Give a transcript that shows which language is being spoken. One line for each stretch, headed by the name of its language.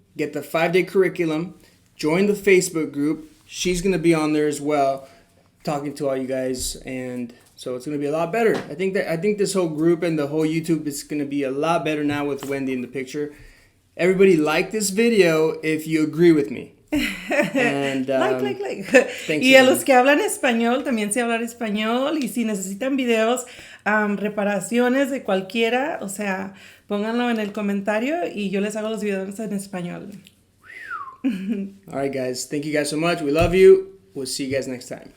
English: Get the 5-day curriculum. Join the Facebook group. She's going to be on there as well, talking to all you guys, and so it's going to be a lot better. I think this whole group and the whole YouTube is going to be a lot better now with Wendy in the picture. Everybody like this video if you agree with me. And, like. Thanks
Spanish: Y a
English: again.
Spanish: los que hablan español, también sé hablar español. Y si necesitan videos, reparaciones de cualquiera, o sea, pónganlo en el comentario y yo les hago los videos en español.
English: All right, guys. Thank you guys so much. We love you. We'll see you guys next time.